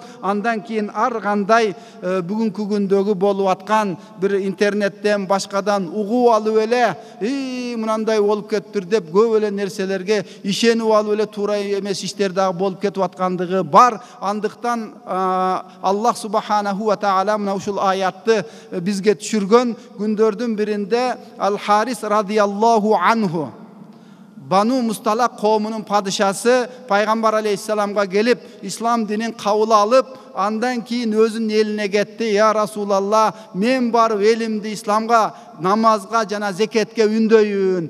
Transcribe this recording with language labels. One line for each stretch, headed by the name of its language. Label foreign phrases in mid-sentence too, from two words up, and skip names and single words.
Kyrgyz: Андан кийин ар кандай бүгүнкү күндөгү болуп аткан бир интернеттен башкадан угуп алып эле мынандай болуп кеттир деп көп эле нерселерге ишенип алып эле туура эмес иштер дагы болуп кетип аткандыгы бар. Андыктан Аллах
Arabic: سبحانه وتعالى
Kyrgyz: мына ушул аятты бизге түшүргөн күндөрдүн биринде Ал-Харис
Arabic: رضي الله عنه,
Kyrgyz: Бану Мусталак коомунун падышасы пайгамбар алейхисаламга келип, ислам динин кабыл алып, андан кийин өзүнүн элине кетти.
Arabic: يا رسول الله,
Kyrgyz: мен барып элимди исламга, намазга жана зекетке үндөйүн.